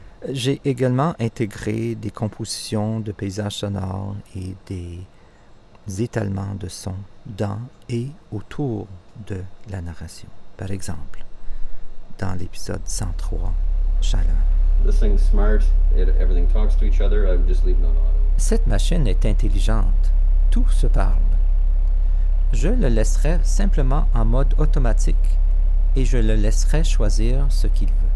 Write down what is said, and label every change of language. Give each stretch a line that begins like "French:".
French: J'ai également intégré des compositions de paysages sonores et des étalements de sons dans et autour de la narration. Par exemple, dans l'épisode 103, Chaleur.
English: This thing's smart, everything talks to each other, I would just leave it on auto.
French: Cette machine est intelligente, tout se parle. Je le laisserai simplement en mode automatique et je le laisserai choisir ce qu'il veut.